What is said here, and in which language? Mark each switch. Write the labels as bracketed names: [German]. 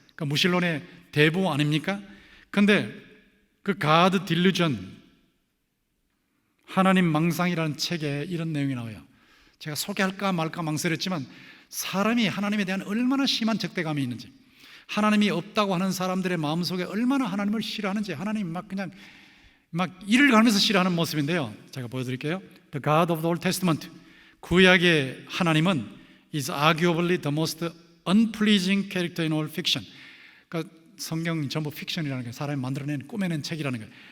[Korean] 그러니까 무신론의 대부 아닙니까? 근데 그 God Delusion, 하나님 망상이라는 책에 이런 내용이 나와요. 제가 소개할까 말까 망설였지만 사람이 하나님에 대한 얼마나 심한 적대감이 있는지, 하나님이 없다고 하는 사람들의 마음속에 얼마나 하나님을 싫어하는지, 하나님 그냥 이를 가면서 싫어하는 모습인데요, 제가 보여드릴게요. [English] The God of the Old Testament, [Korean] 구약의 하나님은 [English] is arguably the most unpleasing character in all fiction. [Korean] 그러니까 성경 전부 픽션이라는 게 사람이 만들어낸, 꾸며낸 책이라는 거예요.